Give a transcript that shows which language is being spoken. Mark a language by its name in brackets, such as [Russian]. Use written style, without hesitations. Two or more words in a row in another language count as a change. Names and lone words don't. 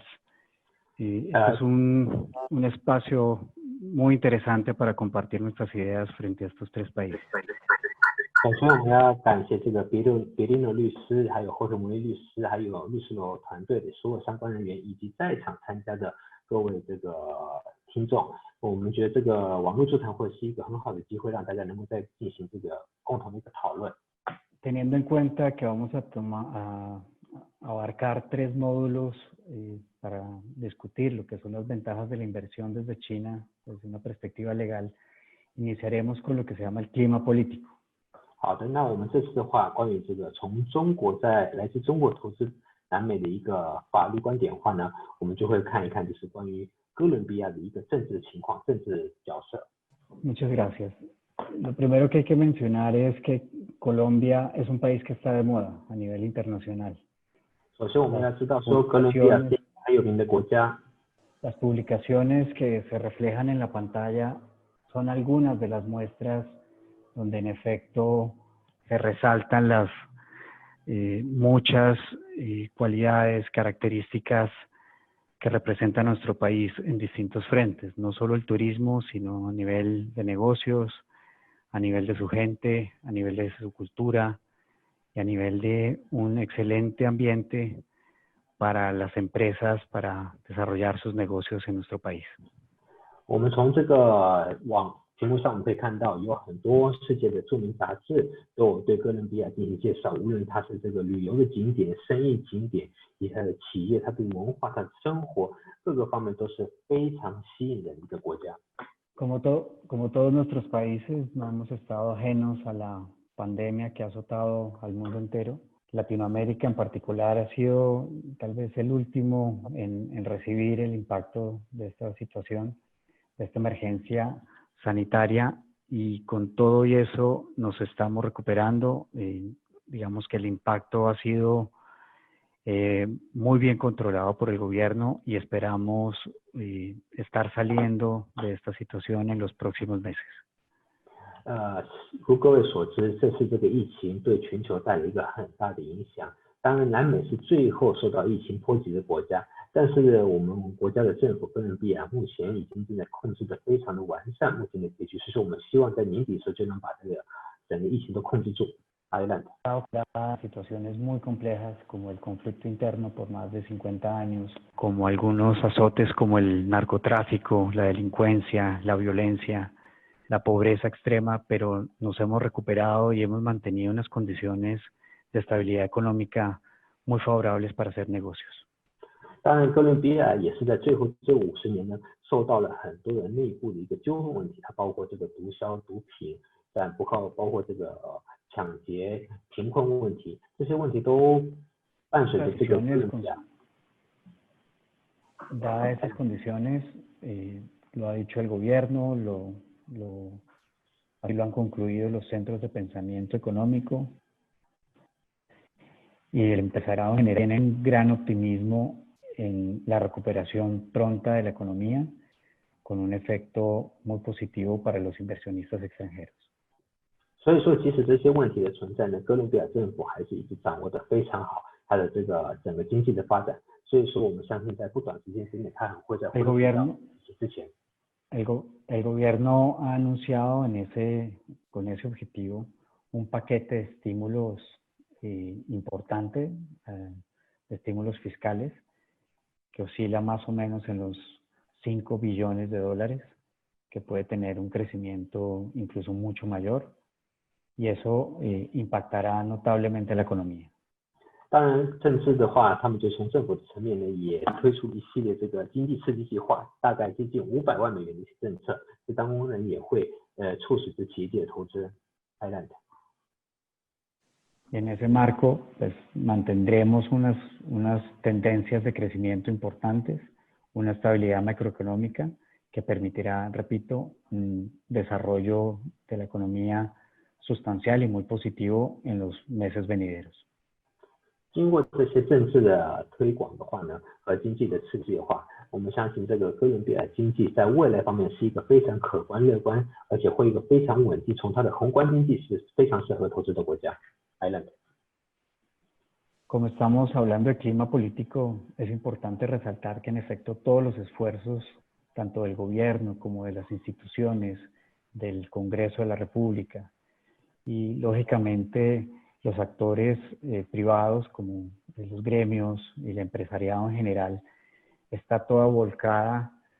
[Spanish] Y este es un espacio muy interesante para compartir nuestras ideas frente a estos tres países. [Chinese] 首先，我们要感谢这个别林诺律师，还有霍什姆利律师，还有律师楼团队的所有相关人员，以及在场参加的各位这个听众。我们觉得这个网络座谈会是一个很好的机会，让大家能够再进行这个共同的一个讨论。 [Spanish] Teniendo en cuenta que vamos a abarcar tres módulos para discutir lo que son las ventajas de la inversión desde China, desde una perspectiva legal, iniciaremos con lo que se llama el clima político. [Chinese] 好的，那我们这次的话，关于这个从中国来自中国投资南美的一个法律观点的话呢，我们就会看一看，就是关于哥伦比亚的一个政治情况、政治角色。 [Spanish] Muchas gracias. Lo primero que hay que mencionar es que Colombia es un país que está de moda a nivel internacional. [Chinese] 首先，我们要知道说，哥伦比亚是一个很有名的国家。 [Spanish] Las publicaciones que se reflejan en la pantalla son algunas de las muestras donde en efecto se resaltan las muchas cualidades, características que representa nuestro país en distintos frentes, no solo el turismo, sino a nivel de negocios, a nivel de su gente, a nivel de su cultura y a nivel de un excelente ambiente para las empresas para desarrollar sus negocios en nuestro país. [Chinese] 我们从这个屏幕上我们可以看到，有很多世界的著名杂志都有对哥伦比亚进行介绍，无论它是这个旅游的景点、生意景点，以及它的企业、它的文化、它的生活，各个方面都是非常吸引人的一个国家。 [Spanish] Como todos nuestros países, no hemos estado ajenos a la pandemia que ha azotado al mundo entero. Latinoamérica en particular ha sido tal vez el último en recibir el impacto de esta situación. esta emergencia sanitaria, y con todo y eso nos estamos recuperando. Digamos que el impacto ha sido muy bien controlado por el gobierno y esperamos estar saliendo de esta situación en los próximos meses. [Chinese] 如各位所知，这次这个疫情对全球带来一个很大的影响。当然，南美是最后受到疫情波及的国家，但是我们国家的政府哥伦比亚目前已经正在控制得非常的完善目前的结局，所以说我们希望在年底的时候就能把这个整个疫情都控制住。Adelante. [Spanish] Situaciones muy complejas como el conflicto interno por más de 50 años, como algunos azotes como el narcotráfico, la delincuencia, la violencia, la pobreza extrema, pero nos hemos recuperado y hemos mantenido unas condiciones de estabilidad económica muy favorables para hacer negocios. [Chinese] 当然，哥伦比亚也是在最后这50年呢，受到了很多的内部的一个纠纷问题，它包括这个毒枭、毒品，但包括这个抢劫、贫困问题，这些问题都伴随着这个哥伦比亚。 [Spanish] Dadas esas condiciones, lo ha dicho el gobierno, así lo han concluido los centros de pensamiento económico, y el empresariado genera un gran optimismo en la recuperación pronta de la economía, con un efecto muy positivo para los inversionistas extranjeros. [Chinese] 所以说，即使这些问题的存在呢，哥伦比亚政府还是一直掌握得非常好它的这个整个经济的发展。所以说，我们相信在不短时间之内，它很会在恢复到之前。 [Spanish] El gobierno ha anunciado con ese objetivo un paquete de estímulos importante, de estímulos fiscales, que oscila más o menos en los 5 billones de dólares, que puede tener un crecimiento incluso mucho mayor, y eso impactará notablemente la economía. [Chinese] 当然，政治的话，他们就从政府的层面呢，也推出一系列这个经济刺激计划，大概接近500万美元的一些政策，这当中呢也会促使这企业界的投资。Adelante. [Spanish] En ese marco, pues mantendremos unas tendencias de crecimiento importantes, una estabilidad macroeconómica que permitirá, repito, un desarrollo de la economía sustancial y muy positivo en los meses venideros. [Chinese] 经过这些政治的推广的话呢，和经济的刺激的话，我们相信这个哥伦比亚经济在未来方面是一个非常可观乐观，而且会一个非常稳定，从它的宏观经济是非常适合投资的国家。Adelante. [Spanish] Como estamos hablando de clima político, es importante resaltar que en efecto todos los esfuerzos, tanto del gobierno como de las instituciones, del Congreso de la República y lógicamente los actores privados como los gremios y el empresariado en general, está toda volcada,